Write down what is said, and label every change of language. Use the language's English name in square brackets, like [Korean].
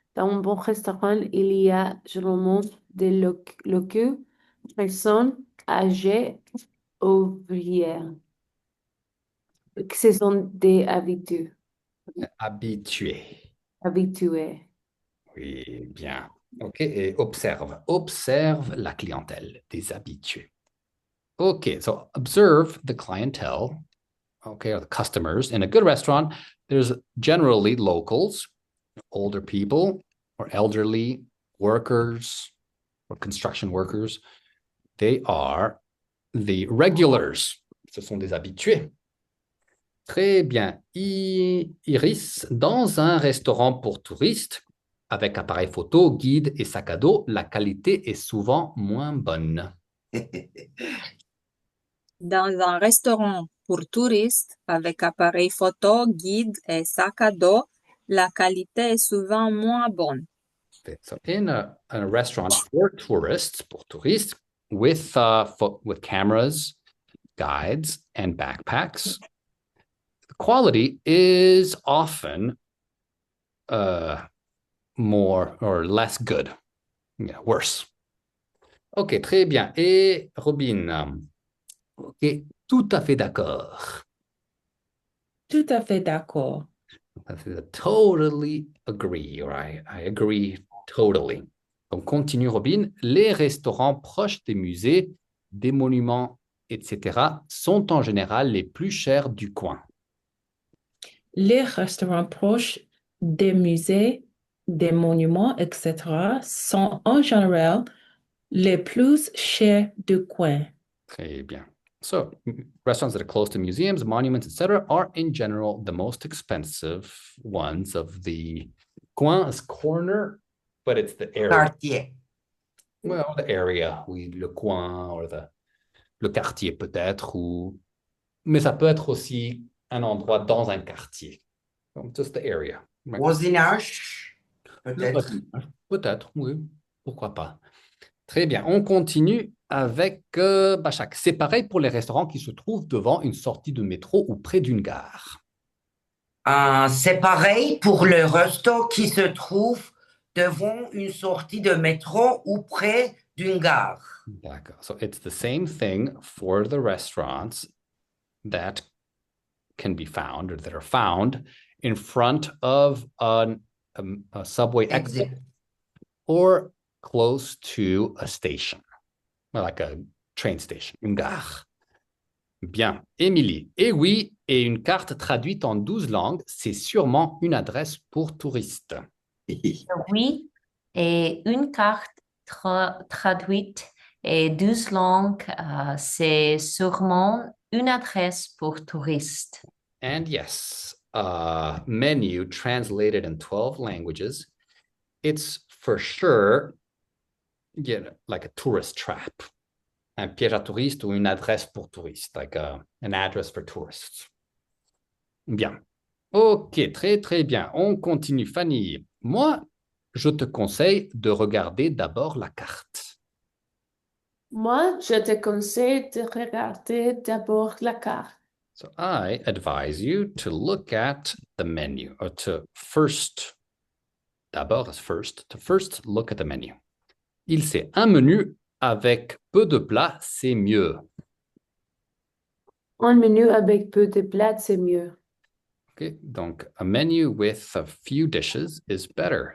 [French] Dans un bon restaurant, il y a généralement des locaux, personnes âgées, ouvrières. Ce sont des habitués. Habitués. Habitués. Oui, bien. OK, et observe. Observe la clientèle, des habitués. [English] OK, so observe the clientele, okay, or the customers. In a good restaurant, there's generally locals, older people, or elderly workers, or construction workers. They are the regulars. [French] Ce sont des habitués. Très bien. Iris, dans un restaurant pour touristes, avec appareil photo, guide et sac à dos, la qualité est souvent moins bonne. Dans un restaurant pour touristes avec appareil photo, guide et sac à dos, la qualité est souvent moins bonne. [English] So in a restaurant for tourists, [French] pour touristes, [English] with cameras, guides, and backpacks, the quality is often more or less good, worse. [French] OK, très bien. Et Robin, OK, tout à fait d'accord. Tout à fait d'accord. [English] Totally agree, or I agree totally. [French] Donc, continue Robin. Les restaurants proches des musées, des monuments, etc., sont en général les plus chers du coin. Les restaurants proches des musées, des monuments, etc. sont en général les plus chers du coin. Très bien. [English] So, restaurants that are close to museums, monuments, etc., are in general the most expensive ones of the coin is corner, but it's the area. [French] Quartier. [English] Well, the area, [French] oui, le coin, or le quartier peut-être, mais ça peut être aussi un endroit dans un quartier. [English] Donc, just the area. Right? [French] Voisinage, peut-être. Peut-être, oui. Pourquoi pas. Très bien. On continue avec Bachak. C'est pareil pour les restaurants qui se trouvent devant une sortie de métro ou près d'une gare. C'est pareil pour le resto qui se trouve devant une sortie de métro ou près d'une gare. D'accord. [English] So it's the same thing for the restaurants that can be found or that are found in front of a subway exit or close to a station, like a train station, une gare. [French] Bien. Émilie. Eh oui, et une carte traduite en 12 langues, c'est sûrement une adresse pour touristes. Oui, et une carte traduite et 12 langues, c'est sûrement une adresse pour touristes. [English] And yes, a menu translated in 12 languages, it's for sure like a tourist trap. [French] Un piège à touristes ou une adresse pour touristes, [English] like an address for tourists. [French] Bien. OK, très, très bien. On continue. Fanny, moi, je te conseille de regarder d'abord la carte. Moi, je te conseille de regarder d'abord la carte. [English] So I advise you to look at the menu, or to first, d'abord is first, to first look at the menu. [French] Il sait, un menu avec peu de plats, c'est mieux. Un menu avec peu de plats, c'est mieux. [English] OK, donc, a menu with a few dishes is better.